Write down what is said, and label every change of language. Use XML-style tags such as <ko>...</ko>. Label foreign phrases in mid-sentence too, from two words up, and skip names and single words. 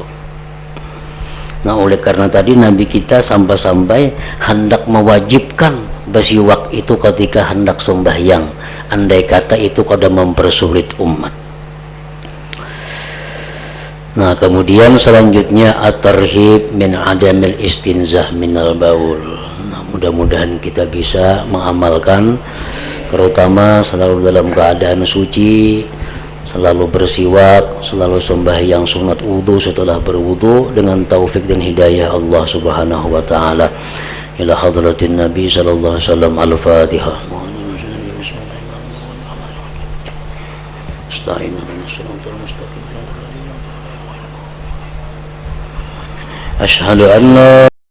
<id>Nah, oleh karena tadi Nabi kita sampai-sampai hendak mewajibkan bersiwak itu ketika hendak sembahyang. Andai kata itu kada mempersulit umat. Nah, kemudian selanjutnya</id> <ar>الترهيب من عدم الاستنزاه من البول.</ar> <id>Nah, mudah-mudahan kita bisa mengamalkan, terutama selalu dalam keadaan suci, selalu bersiwak, selalu sembahyang sunat wudu setelah berwudu dengan taufik dan hidayah Allah</id> <ar>سبحانه وتعالى. إلى حضرة النبي صلى الله عليه وسلم. Al-Fatihah. أشهد أن لا</ar>